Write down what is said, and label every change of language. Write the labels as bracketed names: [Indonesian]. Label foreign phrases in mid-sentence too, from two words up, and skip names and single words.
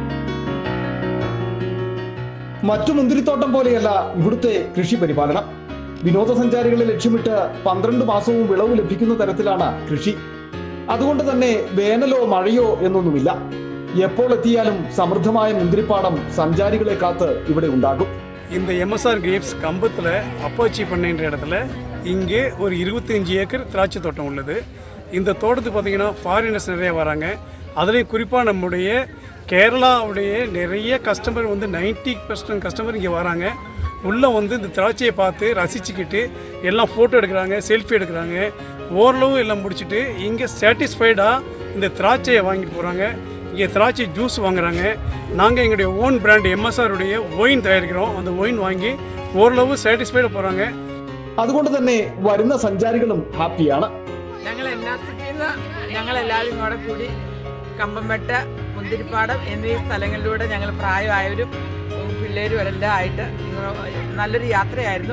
[Malayalam] മറ്റു മുന്തിരിത്തോട്ടം പോലെയല്ല ഇവിടുത്തെ കൃഷി പരിപാലനം. വിനോദസഞ്ചാരികളെ ലക്ഷ്യമിട്ട് 12 മാസവും വിളവ് ലഭിക്കുന്ന തരത്തിലാണ് കൃഷി. അതുകൊണ്ട് തന്നെ വേനലോ മഴയോ എന്നൊന്നുമില്ല. എപ്പോൾ എത്തിയാലും സമൃദ്ധമായ മുന്തിരിപ്പാടം സഞ്ചാരികളെ കാത്ത് ഇവിടെ ഉണ്ടാകും. [Tamil] இந்த MSR கிரேப்ஸ் கம்பத்தில் அப்பாச்சி பண்ணைன்ற இடத்துல இங்கே ஒரு 25 ஏக்கர் திராட்சை தோட்டம் உள்ளது. இந்த தோட்டத்துக்கு பார்த்தீங்கன்னா ஃபாரினர்ஸ் நிறைய வராங்க. அதுலேயும் குறிப்பாக நம்முடைய கேரளாவுடைய நிறைய கஸ்டமர் 90% கஸ்டமர் இங்கே வராங்க. உள்ளே இந்த திராட்சையை பார்த்து ரசிச்சுக்கிட்டு எல்லாம் ஃபோட்டோ எடுக்கிறாங்க, செல்ஃபி எடுக்கிறாங்க. ஓரளவு எல்லாம் முடிச்சுட்டு இங்கே சாட்டிஸ்ஃபைடாக இந்த திராட்சையை வாங்கிட்டு போகிறாங்க. இங்கே திராட்சை ஜூஸ் வாங்குறாங்க. நாங்கள் எங்களுடைய [English] own brand [Tamil] MSRுடைய ஒயின் தயாரிக்கிறோம். அந்த ஒயின் வாங்கி ஓரளவு சாட்டிஸ்ஃபைட் போறாங்க. [Malayalam] അതുകൊണ്ട് തന്നെ വരുന്ന സഞ്ചാരികളും ഹാപ്പിയാണ്. ഞങ്ങളെല്ലാവരും കൂടെ കൂടി കമ്പംമെട്ട, മുന്തിരിപ്പാടം എന്നീ സ്ഥലങ്ങളിലൂടെ ഞങ്ങൾ പ്രായമായവരും പിള്ളേരും എല്ലാം ആയിട്ട് നല്ലൊരു യാത്രയായിരുന്നു.